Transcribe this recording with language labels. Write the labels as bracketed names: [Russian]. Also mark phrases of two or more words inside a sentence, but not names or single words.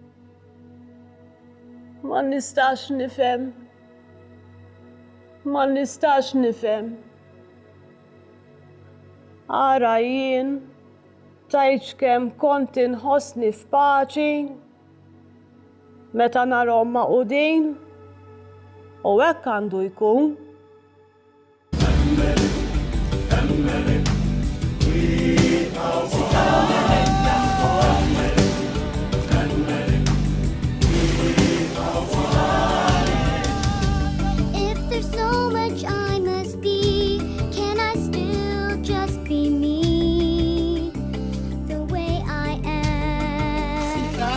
[Maltese] Ma nistax nifhem. Ara jien tajċ kemm kont inħossni f'paċi meta narhom maqudin u hekk għandu jkun. [English] If there's so much I must be, can I still just be me, the way I am?